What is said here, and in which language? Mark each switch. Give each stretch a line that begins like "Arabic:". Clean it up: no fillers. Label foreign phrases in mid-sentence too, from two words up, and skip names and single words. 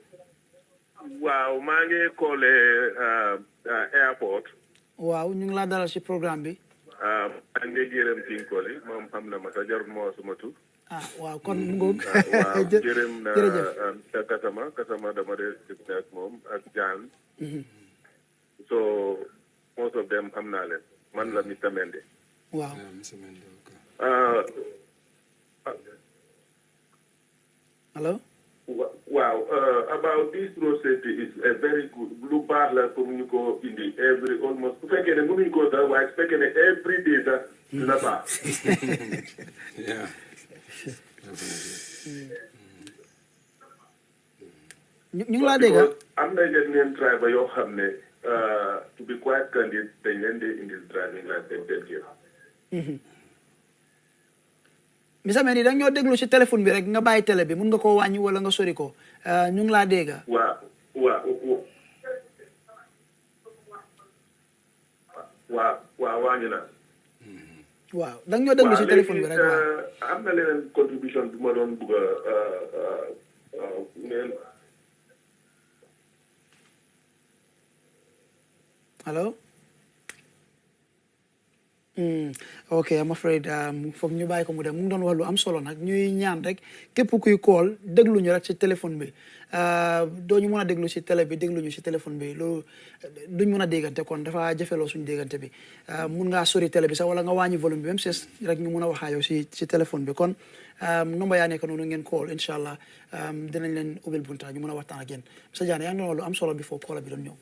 Wolof: waaw maa ngi koole airport waaw ñu ngi laa dalal si programme bi maa ngi gërëm ci koole moom xam na ma sa jarul moo suma tur waaw kon mu ngoog waaw gërëm na sa kasama dama dee gis ak moom ak Jaan
English: so most of them
Wolof: xam naa leen man la Mr Mende waaw hello
English: wow about this road safety is a very good
Wolof: lu baax la pour ñu ko indi almost bu fekkee ne mënuñ ko sax waaye su fekkee ne
English: every day
Wolof: sax dina baax ñu ngi laa dégg am na yeneen driver yoo xam ne
English: to be quite candid
Wolof: dañ leen di indi
English: driving license
Wolof: den jël Mr Mendy da ñoo déglu si téléphone bi rek nga bàyyi télé bi mun nga koo wàññi wala nga sori ko ñu ngi laa dégg waaw wàññi na waaw da ñoo déglu si téléphone bi rek am na leneen contribution bi ma doon bëgg neen
English: hello ok I'm afraid
Wolof: foog ñu bàyyi ko mu dem mu ngi doon wax lu am solo nag ñuy ñaan rek képp kuy call déglu ñu rek si téléphone bi doo ñu mën a déglu si télé bi déglu ñu si téléphone bi loolu duñ mën a déggante kon dafa jafeloo suñu déggante bi mun ngaa sori télé bi sax wala nga wàññi volume bi même si rek ñu mun a waxaa yow si téléphone bi kon nomba yaa nekk noonu ngeen call
Arabic: إن شاء الله
Wolof: dinañ leen ubbil bunta ñu mën a waxtaan ak yéen sa Diané yaa ngi doon wax lu am solo bi foofu call bi doon ñëw